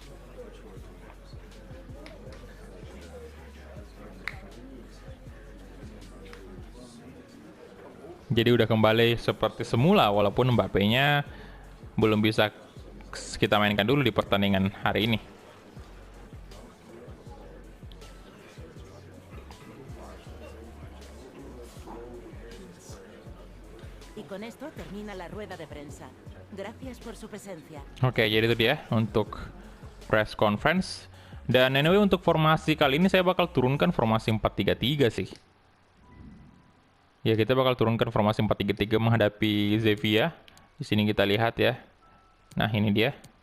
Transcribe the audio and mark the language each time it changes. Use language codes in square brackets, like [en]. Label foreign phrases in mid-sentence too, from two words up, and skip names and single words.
[id] Jadi udah kembali seperti semula walaupun Mbappe-nya belum bisa kita mainkan dulu di pertandingan hari ini. [es] Y con esto termina la rueda de prensa. Gracias por su presencia. [id] Oke, jadi itu dia untuk [en] press conference. [id] Dan anyway untuk formasi kali ini saya bakal turunkan formasi 4-3-3 sih. Ya, kita bakal turunkan formasi 4-3-3 menghadapi Sevilla. Di sini kita lihat ya. Nah, ini dia.